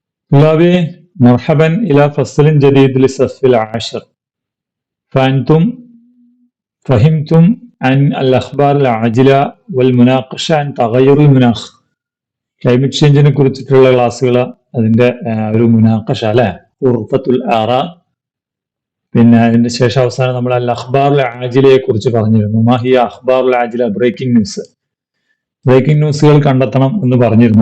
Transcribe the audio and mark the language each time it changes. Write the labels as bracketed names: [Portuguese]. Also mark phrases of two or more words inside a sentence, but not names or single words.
[Arabic] طلابي مرحبا إلى فصل جديد للصف العاشر. فأنتم فهمتم عن الأخبار العاجلة والمناقشة عن تغير المناخ. [English] climate change [Malayalam] കുറിച്ചിട്ടുള്ള ക്ലാസ്സുകൾ അതിന്റെ ഒരു മുനാഖഷ അല്ലെ, [Arabic] غرفة الآراء. [Malayalam] പിന്നെ അതിന്റെ ശേഷം അവസാനം നമ്മൾ [Arabic] الأخبار العاجلة [Malayalam] കുറിച്ച് പറഞ്ഞിരുന്നു. [Arabic] ما هي أخبار العاجلة, [English] breaking news. breaking news [Malayalam] കണ്ടെത്തണം എന്ന് പറഞ്ഞിരുന്നു.